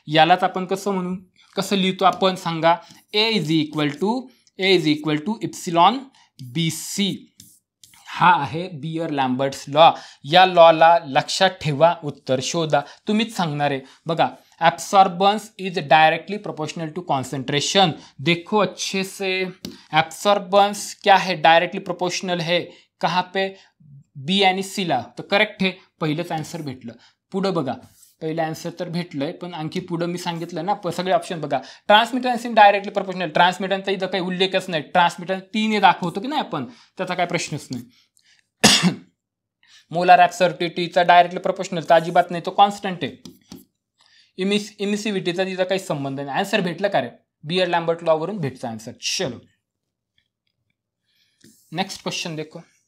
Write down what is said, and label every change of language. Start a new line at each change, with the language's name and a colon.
Marathi: यालाच आपण कसं लिहितो आपण सांगा,
English: A is equal to epsilon BC.
Marathi: हा आहे बियर लॅम्बर्ट्स लॉ. या लॉला लक्षात ठेवा, उत्तर शोधा, तुम्हीच सांगणार आहे.
English: बघा, absorbance is directly proportional to concentration.
Hindi: देखो अच्छे से, एब्सॉर्बन्स क्या है, डायरेक्टली प्रोपोर्शनल है. कहाँ पे, बी आणि सी ला.
Marathi: तर करेक्ट आहे, पहिलंच आन्सर भेटलं. पुढं बघा, पहिलं आन्सर तर भेटलंय, पण आणखी पुढं मी सांगितलं ना, सगळे ऑप्शन बघा.
English: transmittance in directly proportional,
Marathi: ट्रान्समिटन्सचा इथं काही उल्लेखच नाही. ट्रान्समिटन्स 3 ने दाखवतो की नाही आपण, त्याचा काय प्रश्नच नाही. मोलार ॲब्सॉर्बिटीचा डायरेक्टली प्रोपोर्शनल तर अजिबात नाही, तो कॉन्स्टंट आहे. इमिसिव्हिटीचा तिचा काही संबंध नाही. आन्सर भेटलं का रे, बियर लॅम्बर्ट लॉ वरून भेटचा आन्सर.
Hindi: चलो नेक्स्ट क्वेश्चन देखो.